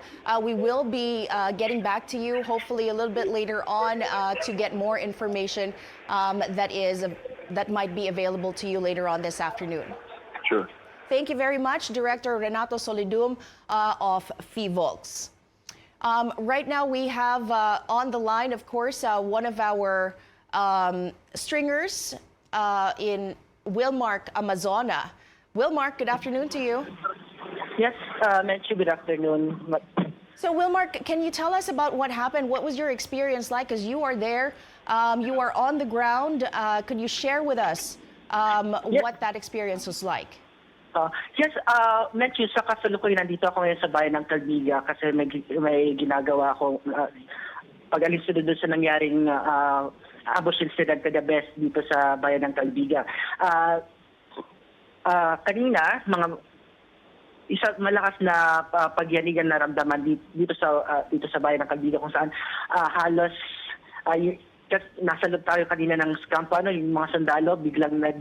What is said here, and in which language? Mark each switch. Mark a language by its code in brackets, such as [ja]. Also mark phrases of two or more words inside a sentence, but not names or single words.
[en] We will be getting back to you hopefully a little bit later on to get more information that might be available to you later on this afternoon. Sure. Thank you very much, Director Renato Solidum of PHIVOLCS. Right now we have on the line, of course, one of our stringers in Wilmark, Amazona. Wilmark, good afternoon to you. Yes, Menchu, good afternoon. So Wilmark, can you tell us about what happened? What was your experience like? Because you are there, you are on the ground. Could you share with us what that experience was like? Yes, [tl] Menchu, sa kasalukuyan nandito ako ngayon sa bayan ng Calbiga kasi may ginagawa ako pag-alis doon sa nangyaring ambush incident kagabi dito sa bayan ng Calbiga. Kanina, malakas na pagyanigan naramdaman dito sa bayan ng Calbiga kung saan halos nasa loob tayo kanina ng kampo, yung mga sundalo biglang